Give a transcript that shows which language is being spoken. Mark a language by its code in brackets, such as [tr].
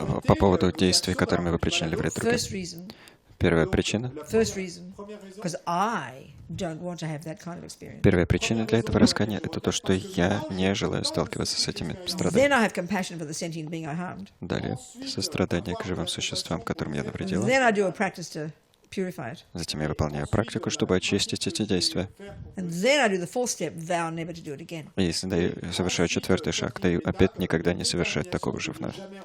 [ru] по поводу действий, которыми вы причинили вред другим. [en] First reason, [ru] Первая причина. [en] because I don't want to have that kind of experience. [ru] Первая причина для этого раскаяния — это то, что я не желаю сталкиваться с этими [en] Then [ru] страданиями. [en] I have compassion for the sentient being I harmed. [ru] Далее, сострадание к живым существам, которым я навредила. [en] Then I do a practice to purify it. [ru] Затем я выполняю практику, чтобы очистить эти действия. [en] And then I do the fourth step, vow never to do it again. [ru] И если совершаю 4-й шаг, даю обет никогда не совершать такого же вновь.